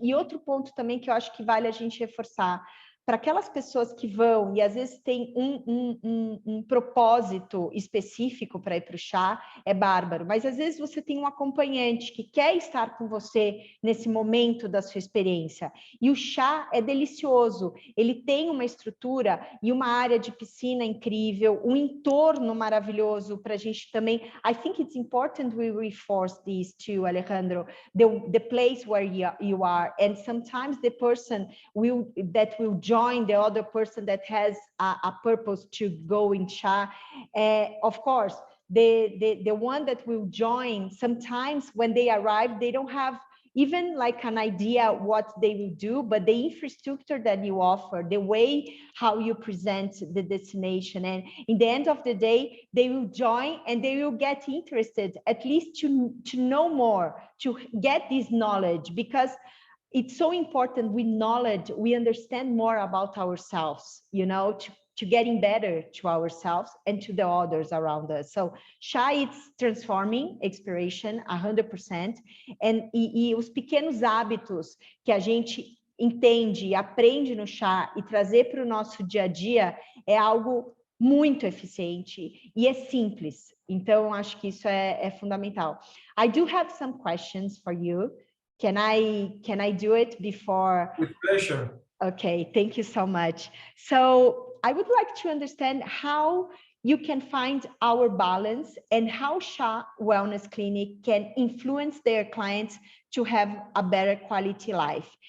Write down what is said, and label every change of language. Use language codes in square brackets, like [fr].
[pt] E outro ponto também que eu acho que vale a gente reforçar, para aquelas pessoas que vão e às vezes tem um propósito específico para ir para o chá, é bárbaro. Mas às vezes você tem um acompanhante que quer estar com você nesse momento da sua experiência. E o chá é delicioso. Ele tem uma estrutura e uma área de piscina incrível, um entorno maravilhoso para a gente também. [en] I think it's important we reinforce this too, Alejandro. The place where you are, and sometimes the person that will join the other person that has a purpose to go in chá. Of course, the one that will join, sometimes when they arrive, they don't have even like an idea what they will do, but the infrastructure that you offer, the way how you present the destination, and in the end of the day, they will join and they will get interested, at least to know more, to get this knowledge, because it's so important with knowledge, we understand more about ourselves, you know, to getting better to ourselves and to the others around us. So chá, it's transforming exploration 100%, [pt] e os pequenos hábitos que a gente entende e aprende no chá e trazer para o nosso dia a dia é algo muito eficiente e é simples. Então, acho que isso é fundamental. [en] I do have some questions for you. Can I do it before? With pleasure. Okay, thank you so much. So I would like to understand how you can find our balance and how SHA Wellness Clinic can influence their clients to have a better quality life.